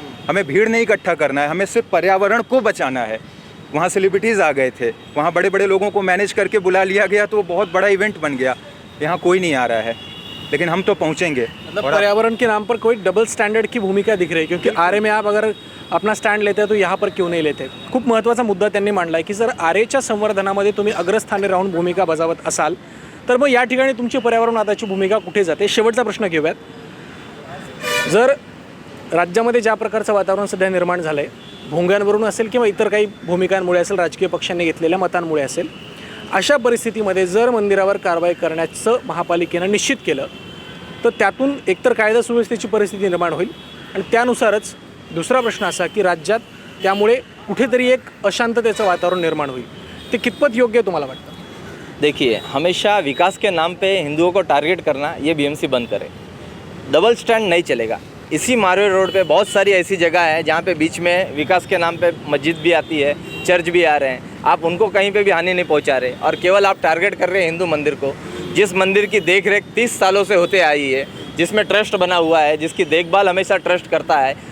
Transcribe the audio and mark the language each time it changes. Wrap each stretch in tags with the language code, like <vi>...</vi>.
<hi>हमें भीड़ नहीं इकट्ठा करना है, हमें सिर्फ पर्यावरण को बचाना है। वहाँ सेलिब्रिटीज़ आ गए थे, वहाँ बड़े बड़े लोगों को मैनेज करके बुला लिया गया तो वो बहुत बड़ा इवेंट बन गया। यहाँ कोई नहीं आ रहा है, लेकिन हम तो पहुँचेंगे। मतलब पर्यावरण के नाम पर कोई डबल स्टँडर्ड की भूमिका दिख रही है, क्योंकि आरे में आप अगर अपना स्टँड लेते तो यहाँ पर क्यों नाही लेते?</hi> <mr>खूप महत्त्वाचा मुद्दा त्यांनी मांडला आहे की जर आरेच्या संवर्धनामध्ये तुम्ही अग्रस्थानी राहून भूमिका बजावत असाल तर मग या ठिकाणी तुमची पर्यावरणवादाची भूमिका कुठे जाते? शेवटचा प्रश्न घेऊयात. जर राज्यामध्ये ज्या प्रकारचं वातावरण सध्या निर्माण झालं आहे, भोंग्यांवरून असेल किंवा इतर काही भूमिकांमुळे असेल, राजकीय पक्षांनी घेतलेल्या मतांमुळे असेल, अशा परिस्थितीमध्ये जर मंदिरावर कारवाई करण्याचं महापालिकेनं निश्चित केलं तर त्यातून एकतर कायदा सुव्यवस्थेची परिस्थिती निर्माण होईल आणि त्यानुसारच दुसरा प्रश्न असा की राज्यात त्यामुळे कुठेतरी एक अशांततेचं वातावरण निर्माण होईल. ते कितपत योग्य तुम्हाला वाटतं?</mr> <hi>देखिए, हमेशा विकास के नाम पे हिंदुओं को टारगेट करना ये बीएमसी बंद करे. डबल स्टैंड नहीं चलेगा. इसी मारवे रोड पे बहुत सारी ऐसी जगह है जहाँ पे बीच में विकास के नाम पे मस्जिद भी आती है, चर्च भी आ रहे हैं. आप उनको कहीं पे भी हानि नहीं पहुँचा रहे और केवल आप टारगेट कर रहे हैं हिंदू मंदिर को, जिस मंदिर की देखरेख 30 सालों से होते आई है, जिसमें ट्रस्ट बना हुआ है, जिसकी देखभाल हमेशा ट्रस्ट करता है.</hi>